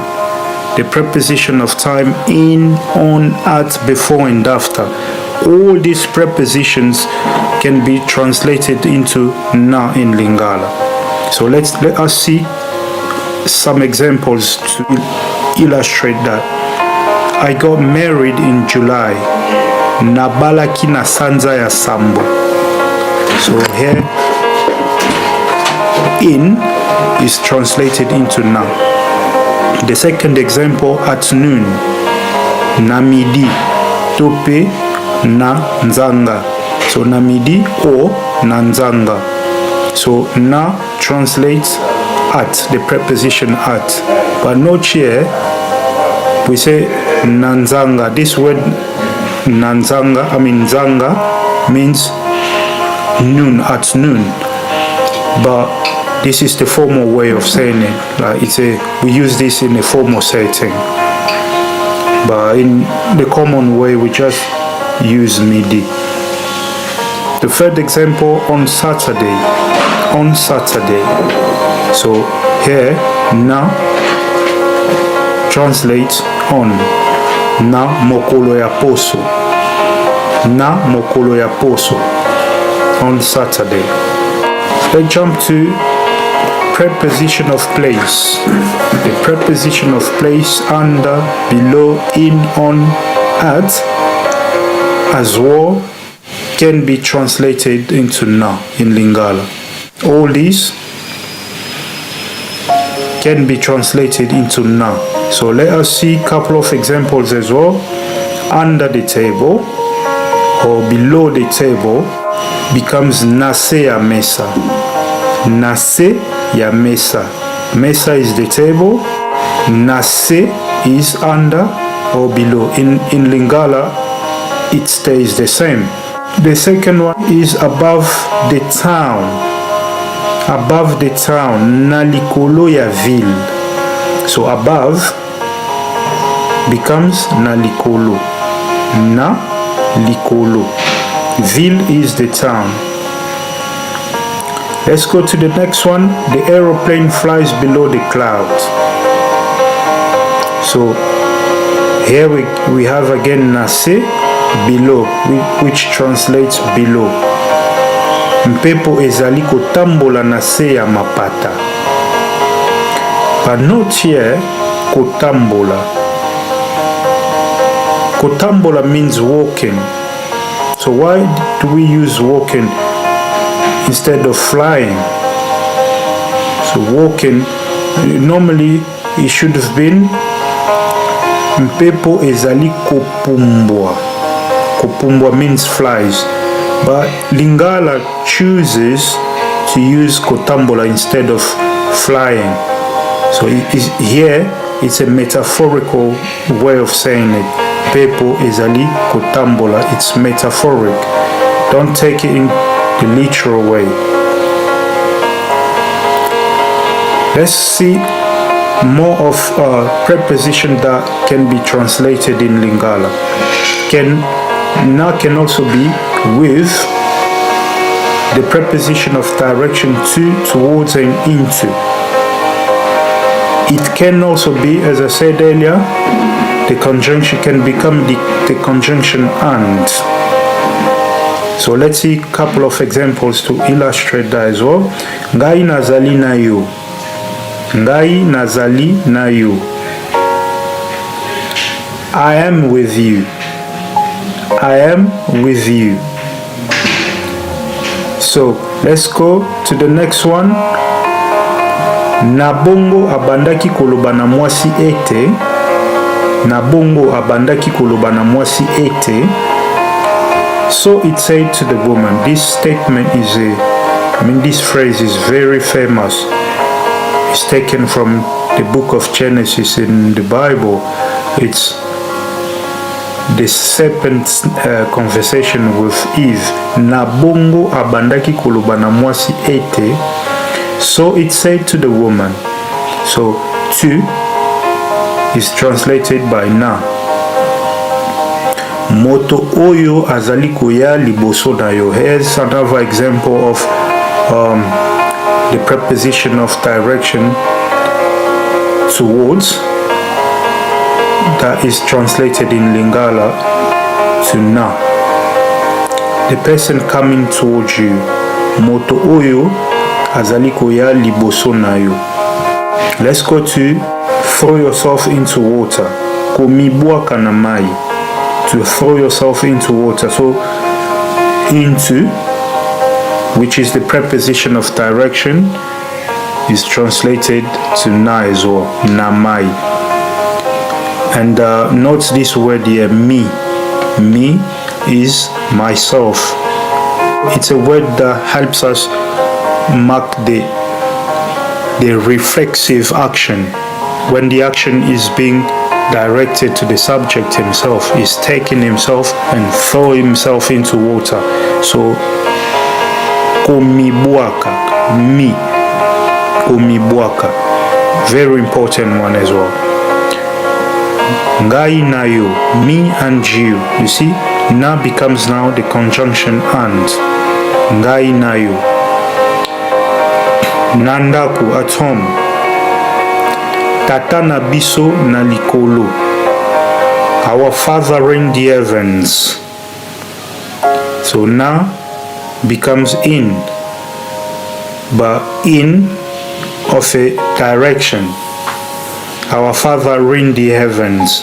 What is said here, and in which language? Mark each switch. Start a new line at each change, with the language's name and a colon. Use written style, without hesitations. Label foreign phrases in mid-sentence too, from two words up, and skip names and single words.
English: The preposition of time in, on, at, before, and after. All these prepositions can be translated into na in Lingala. So let us see some examples to illustrate that. I got married in July.
Lingala: Nabalaki na sanza ya sambo.
English: So here, in is translated into na. The second example, at noon.
Lingala: Na midi. Tope na nzanga.
English: So
Lingala: na midi
English: or
Lingala: na nzanga.
English: So na translates at, the preposition at. But not here, we say nanzanga. This word nanzanga, zanga means noon, at noon. But this is the formal way of saying it. Like we use this in a formal setting. But in the common way, we just use midi. The third example, on Saturday. On Saturday. So here, na translates on.
Lingala: Na mokolo ya poso. Na mokolo ya poso.
English: On Saturday. Let's jump to preposition of place. The preposition of place, under, below, in, on, at, as well, can be translated into na in Lingala. All these can be translated into na. So let us see a couple of examples as well. Under the table or below the table becomes
Lingala: nase ya mesa. Nase ya mesa.
English: Mesa is the table. Nase is under or below. In Lingala, it stays the same. The second one is above the town. Above the town,
Lingala: na likolo ya ville.
English: So above becomes
Lingala: na likolo. Na likolo.
English: Ville is the town. Let's go to the next one. The aeroplane flies below the clouds. So here we have again nase, below, which translates below.
Lingala: Mpepo ezali kotambola na se ya mapata.
English: But not here kotambola. Kotambola means walking. So why do we use walking instead of flying? So walking, normally it should have been
Lingala: Mpepo ezali kopumbwa.
English: Kopumbwa means flies. But Lingala chooses to use kotambola instead of flying. So here it's a metaphorical way of saying it.
Lingala: Pepo ezali kotambola.
English: It's metaphoric. Don't take it in the literal way. Let's see more of preposition that can be translated in Lingala. Na can also be with the preposition of direction to, towards, and into. It can also be, as I said earlier, the conjunction can become the conjunction and. So let's see a couple of examples to illustrate that as well.
Lingala: Ngai nazali na yo. Ngai nazali na yo.
English: I am with you. I am with you. So let's go to the next one.
Lingala: Nabongo abandaki koloba na mwasi ete. Nabongo abandaki koloba na mwasi ete.
English: So it said to the woman. This statement is this phrase is very famous. It's taken from the book of Genesis in the Bible. It's the serpent's conversation with Eve.
Lingala: Nabongo abandaki koloba na mwasi ete.
English: So it said to the woman. So to is translated by na.
Lingala: Moto oyo azali koya liboso na yo.
English: Here's another example of the preposition of direction towards that is translated in Lingala to na. The person coming towards you.
Lingala: Moto oyo azali koya liboso na yo.
English: Let's go to throw yourself into water.
Lingala: Komibwaka na mai.
English: To throw yourself into water. So into, which is the preposition of direction, is translated to na as well.
Lingala: Na mai.
English: And note this word here, me. Me is myself. It's a word that helps us mark the reflexive action. When the action is being directed to the subject himself, he's taking himself and throw himself into water. So komibwaka, me, komibwaka, very important one as well.
Lingala: Ngai na yo,
English: me and you. You see, na becomes now the conjunction and.
Lingala: Ngai na yo. Nandaku,
English: at home.
Lingala: Tata na biso na likolo.
English: Our Father in the heavens. So na becomes in, but in of a direction. Our Father in the heavens.